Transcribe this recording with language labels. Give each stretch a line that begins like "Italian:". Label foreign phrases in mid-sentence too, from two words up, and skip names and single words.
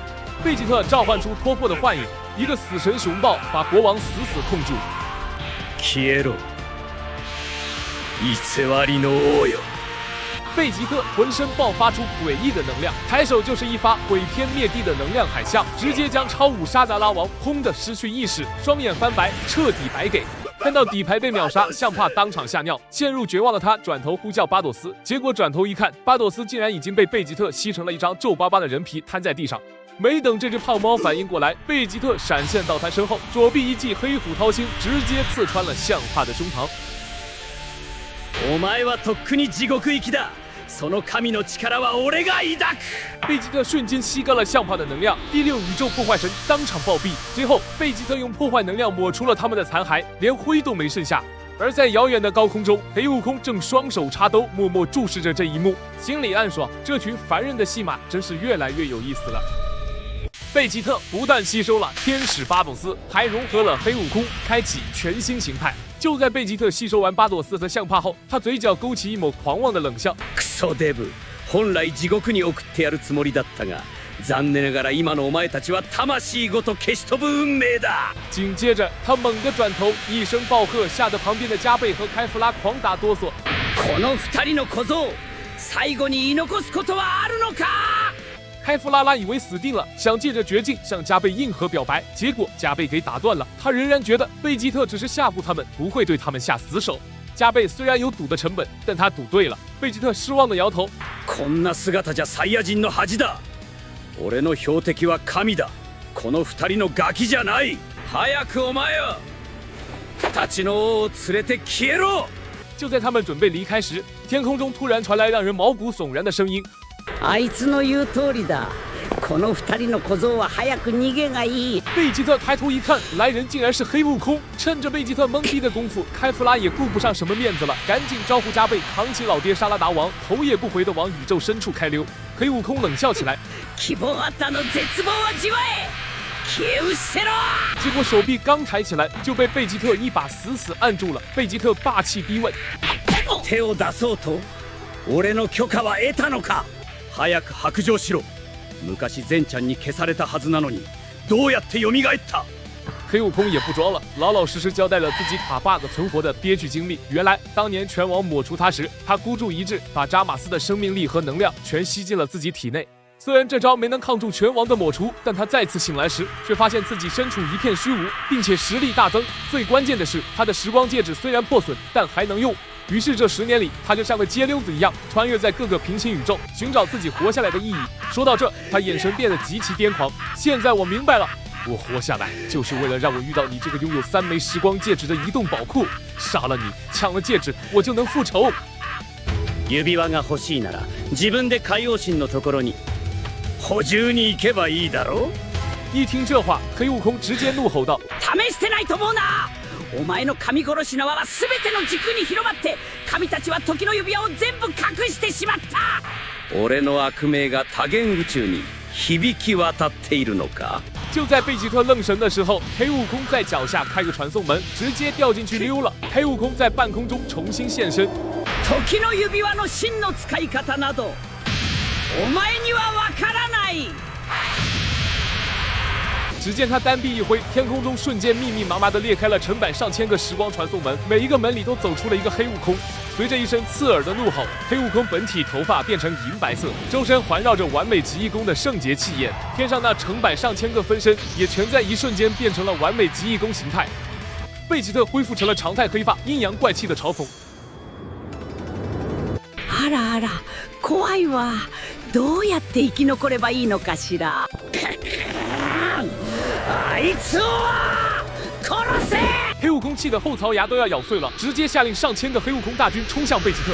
Chinese: 贝吉特召唤出脱破的幻影，一个死神熊抱把国王死死控住。
Japanese: 消えろ，偽りの王よ！
Chinese: 贝吉特浑身爆发出诡异的能量，抬手就是一发毁天灭地的能量海啸，直接将超武沙达拉王轰得失去意识，双眼翻白，彻底白给。看到底牌被秒杀，像怕当场吓尿，陷入绝望的他转头呼叫巴朵斯，结果转头一看，巴朵斯竟然已经被贝吉特吸成了一张皱巴巴的人皮，瘫在地上。没等这只胖猫反应过来，贝吉特闪现到他身后，左臂一记黑虎掏心，直接刺穿了象帕的胸膛。
Japanese: お前はとっくに地獄行きだ。その神の力は俺が抱く。
Chinese: 贝吉特瞬间吸干了象帕的能量，第六宇宙破坏神当场暴毙。随后，贝吉特用破坏能量抹除了他们的残骸，连灰都没剩下。而在遥远的高空中，黑悟空正双手插兜，默默注视着这一幕，心里暗爽：这群凡人的戏码真是越来越有意思了。贝吉特不但吸收了天使巴朵斯，还融合了黑悟空，开启全新形态。就在贝吉特吸收完巴朵斯和象帕后，他嘴角勾起一抹狂妄的冷笑。
Japanese: クソデブ、本来地獄に送ってやるつもりだったが、残念ながら今のお前たちは魂ごと消し飛ぶ運命だ。
Chinese: 紧接着，他猛地转头，一声暴喝，吓得旁边的加贝和开弗拉狂打哆嗦。
Japanese: この二人の小僧、最後に言い残すことはあるのか？
Chinese: 开弗拉拉以为死定了，想借着绝境向加贝硬核表白，結果加贝给打断了。他仍然觉得贝吉特只是吓唬他们，不会对他们下死手。加贝虽然有赌的成本，但他赌对了。贝吉特失望的摇頭。
Japanese: こんな姿じゃサイヤ人の恥だ。俺の標的は神だ。この二人のガキじゃない。早くお前よ、たちの王を連れて消えろ。
Chinese: 就在他们准备离开时，天空中突然传来让人毛骨悚然的声音。
Japanese: あいつの言う通りだ。この二人の小僧は早く逃げがいい。
Chinese: 贝吉特抬头一看，来人竟然是黑悟空。趁着贝吉特懵逼的功夫，开弗拉也顾不上什么面子了，赶紧招呼加贝扛起老爹沙拉达王，头也不回的往宇宙深处开溜。黑悟空冷笑起来：
Japanese: 希望あったの絶望を味わえ。消え失せろ！
Chinese: 结果手臂刚抬起来，就被贝吉特一把死死按住了。贝吉特霸气逼问：
Japanese: 手を出そうと？俺の許可は得たのか？早く白状しろ。昔善ちゃんに消されたはずなのに、どうやって蘇った？
Chinese: 黑悟空也不装了，老老实实交代了自己卡 bug 存活的憋屈经历。原来当年拳王抹除他时，他孤注一掷，把扎马斯的生命力和能量全吸进了自己体内。虽然这招没能抗住拳王的抹除，但他再次醒来时，却发现自己身处一片虚无，并且实力大增。最关键的是，他的时光戒指虽然破损，但还能用。于是这10年里，他就像个街溜子一样，穿越在各个平行宇宙，寻找自己活下来的意义。说到这，他眼神变得极其癫狂。现在我明白了，我活下来就是为了让我遇到你这个拥有3枚时光戒指的移动宝库，杀了你，抢了戒指，我就能复仇。
Japanese: 指輪が欲しいなら、自分で海王神のところに補充に行けばいいだろう。
Chinese: 一听这话，黑悟空直接怒吼道：
Japanese: 試してないと思うな。お前の神殺しの輪は全ての軸に広まって、神たちは時の指輪を全部隠してしまった。俺の悪名が多元宇宙に響き渡っているのか？
Chinese: 就在贝吉特愣神的时候，黑悟空在脚下开个传送门，直接掉进去溜了。黑悟空在半空中重新现身。
Japanese: 時の指輪の真の使い方など、お前にはわからない。
Chinese: 只见他单臂一挥，天空中瞬间密密麻麻地裂开了成百上千个时光传送门，每一个门里都走出了一个黑悟空。随着一声刺耳的怒吼，黑悟空本体头发变成银白色，周身环绕着完美极意宫的圣洁气焰，天上那成百上千个分身也全在一瞬间变成了完美极意宫形态。贝吉特恢复成了常态黑发，阴阳怪气的嘲讽：
Japanese: あらあら、怖いわ。どうやって生き残ればいいのかしら。あいつを殺せ！
Chinese: 黑悟空气得后槽牙都要咬碎了，直接下令上千个黑悟空大军冲向贝吉特。